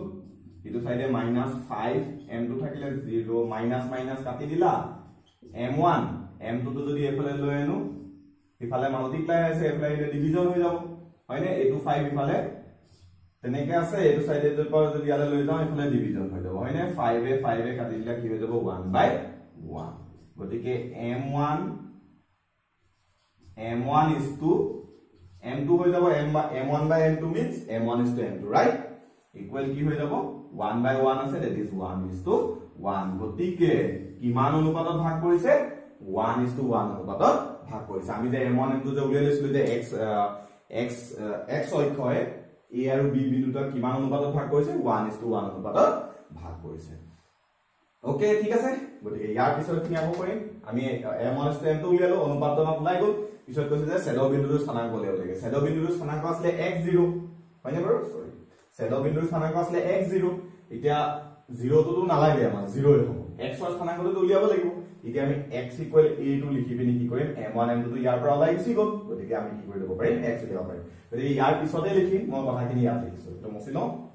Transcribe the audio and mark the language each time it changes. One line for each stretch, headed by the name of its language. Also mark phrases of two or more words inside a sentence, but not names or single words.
Assamese: ইটো সাইডে -5m2 থাকিলে 0 মাইনাস কাটি দিলা m1 m2 টো যদি এফালে লৈ আনো ইফালে মাল্টিপ্লাই আছে এফালে ডিভিজন হৈ যাব হয়নে এটো 5 ইফালে তেনেকে আছে এটো সাইডে যদি ইয়ালে লৈ যাও ইফালে ডিভিজন হৈ যাব হয়নে 5 এ কাটি দিলা কি হৈ যাব 1/1 গতিকে
English: m1 is to m2
Assamese: হৈ যাব
English: m1 by m2 means m1 is to m2 right
Assamese: equal কি হৈ যাব 1/1 আছে
English: that is 1 is to 1
Assamese: গতিকে কিমান অনুপাতত ভাগ কৰিছে
English: 1 is to 1
Assamese: অনুপাতত ভাগ কৰিছে আমি যে m1 m2 যে উলিয়াই লৈছিলো যে x অক্ষয়ে a আৰু b বিন্দুটা কিমান অনুপাতত ভাগ কৰিছে
English: 1 is to 1
Assamese: অনুপাতত ভাগ কৰিছে ওকে ঠিক আছে গতিকে ইয়াৰ পিছত কি হ'ব কৰিম আমি
English: m1 is to m2
Assamese: উলিয়ালো অনুপাতত ওলাই গল পিছত কৈছে যে ছেদ বিন্দুৰ স্থানাংক উলিয়াব লাগে ছেদ বিন্দুৰ স্থানাংক আছিল x0 হয়নে বাৰু সৰি ছেদ বিন্দুৰ স্থানাংক আছিল x0 এতিয়া 0 টো নালাগে আমাৰ 0 এ হ'ব x ৰ স্থানাংকটো উলিয়াব লাগিব এতিয়া আমি x = a টো লিখি পিনি কি কৰিম m1 m2 টো ইয়াৰ পৰা ওলাই গুচি গ'ল গতিকে আমি কি কৰি দিব পাৰিম x লিখিব পাৰিম গতিকে ইয়াৰ পিছতে লিখিম মই কথাখিনি ইয়াত লিখিছো তো মুছি লওঁ